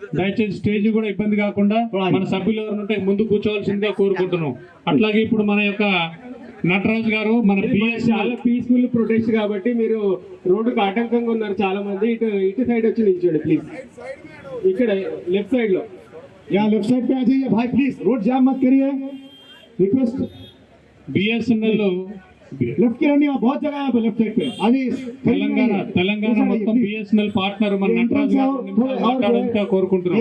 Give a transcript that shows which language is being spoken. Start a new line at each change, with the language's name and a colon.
Telugu: దయచేసి స్టేజ్ కూడా ఇబ్బంది కాకుండా మన సభ్యులు ఎవరు ఉంటే ముందు కూర్చోవలసిందిగా కోరుకుంటున్నాం. అట్లాగే ఇప్పుడు మన యొక్క నటరాజ్ గారు మన చాలా పీస్ఫుల్ ప్రొటెస్ట్ కాబట్టి మీరు రోడ్డుకు ఆటంకంగా ఉన్నారు చాలా మంది. ఇటు సైడ్ వచ్చి నిల్చోండి ప్లీజ్. ఇక్కడ లెఫ్ట్ సైడ్ లో
Hindi: लेफ्ट साइड पे आ जाइए भाई प्लीज, रोड जाम मत करिए, रिक्वेस्ट।
English: BSNL
Hindi: लेफ्ट की रनिंग बहुत जगह है लेफ्ट साइड पे।
Telugu: అది తెలంగాణ మొత్తం BSNL పార్ట్నర్ మన నటరాజ్ గారు మాట్లాడాలని కోరుకుంటున్నాం.